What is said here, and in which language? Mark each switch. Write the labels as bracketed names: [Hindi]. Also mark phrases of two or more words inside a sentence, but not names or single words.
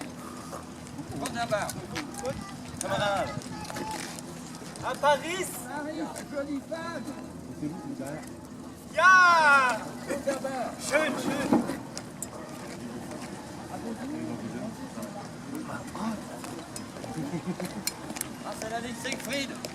[German] Wunderbar. Kamerad. [French] À Paris. Jolie femme. [German] Ja! Wunderbar. Schön, schön. Was allerdings Siegfried.